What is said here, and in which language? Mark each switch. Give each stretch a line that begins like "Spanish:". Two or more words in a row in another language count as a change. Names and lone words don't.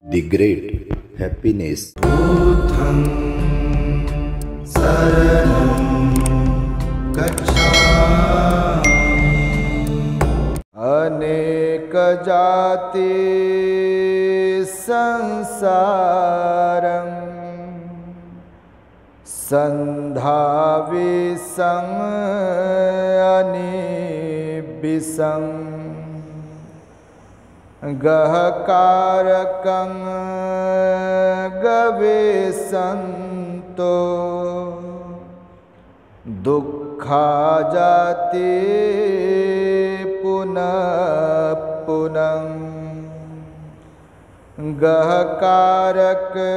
English: The great happiness.
Pali: बुद्धं शरणं गच्छामि। अनेक जाति संसारं संधाविसं अनिबिसं गहकारकं गवेसन्तो दुःखा जाति पुनः पुनः गहकारक